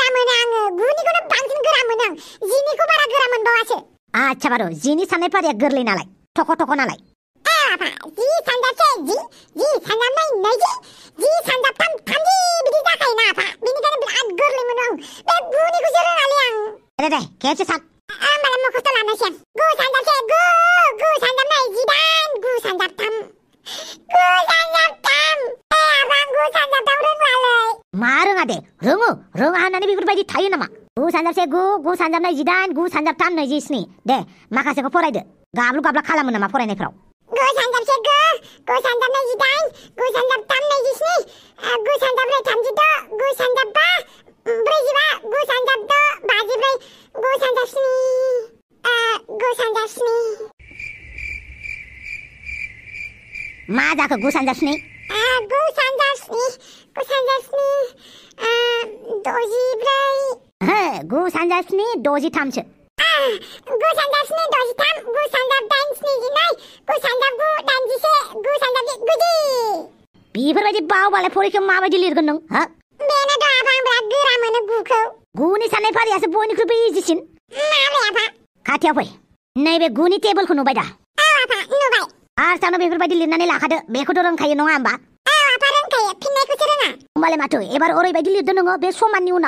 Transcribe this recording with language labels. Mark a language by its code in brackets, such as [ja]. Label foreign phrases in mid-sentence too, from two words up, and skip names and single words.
[brx] मोनो आङो गुनिखौनो बांसिन गोरा मोनो आं जिनिखौ बारा गोरा मोनबावासो आच्छा बारु जिनि साननाय फारिया गोरलै नालाय थख' नालाय आफा जि सानजाबसे जि सानजाबनै नैजि जि सानजाबथाम थामजि बिदि जाखायोना आफा बेनिखायनो बिराद गोरलै मोनो आं बे गुनिखौसो रोङालै आं दे खेबसे सान होमबालाय मखस्थ' लानोसै आं गु सानजाबसे गु सानजाबनै जिदाइन गु सानजाबथाम आफा गु सानजाबथाम रोङालै मा रोङा दे रोङा होननानै बेफोरबायदि थायो नामा गु सानजाबसे गु सानजाबनै जिदाइन गु सानजाबथाम नैजिस्नि दे माखासेखौ फरायदो गाब्लु गाब्ला खालामो नामा फरायनायफ्राव गु सानजाबसे गु सानजाबनै जिदाइन गु सानजाबथाम नैजिस्नि गु सानजाब्रै थामजिद' गु सानजाबबा ब्रैजिबा गु सानजाबद' बाजिब्रै गु सानजाबस्नि मा जाखो गु सानजाबस्नि दजिब्रै गु सानजाबस्नि दजिथामसो गु सानजाबस्नि दजिथाम गु सानजाबदाइन स्निजिनै गु सानजाबगु दाइनजिसे गु सानजाबजि गुजि बेफोरबायदि बावबालाय फरिखायाव माबायदि लिरगोन नों बेनोथ' आफा आं बिराद गोरा मोनो गुखौ गुनि साननाय फारियासो बयनिख्रुइबो इजिसिन मालाय आफा खाथियाव फै नैबे गुनि टेबोलखौ नुबाय दा आफा नुबाय फार्स्टआवनो बेफोरबायदि लिरनानै लाखादो बेखौथ' रोंखायो नङा होमबा आफा रोंखायो फिननायखौसो रोङा होमबालाय माथो एबार ओरैबायदि लिरदो नोङो बे समाननि उनाव